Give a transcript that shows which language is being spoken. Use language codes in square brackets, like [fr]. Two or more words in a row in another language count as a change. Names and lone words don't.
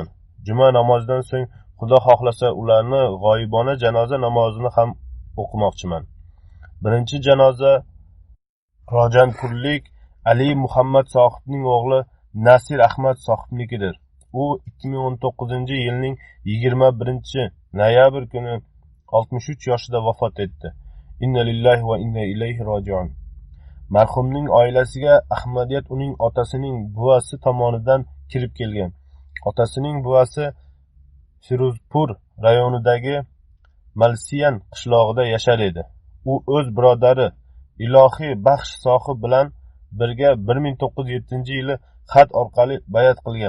[uz] Juma namozidan so'ng Xudo xohlasa ularni g'oyibona janoza namozini ham o'qimoqchiman. Birinchi janoza Rojanpurlik Ali Muhammad sohibning o'g'li Nasir Ahmad sohibnikidir. U 2019-yilning 21-noyabr kuni 63 yoshida vafot etdi. [ar] إنا لله وإنا إليه راجعون. [uz] Marhumning oilasiga Ahmadiyat uning otasining buvasi tomonidan kirib kelgan. Otasining buvasi Firuzpur rayonidagi Malsiyan qishlog'ida yashar edi. U o'z birodari Ilohiy Baxsh sohib bilan birga 1907-yili xat orqali bayat qilgan.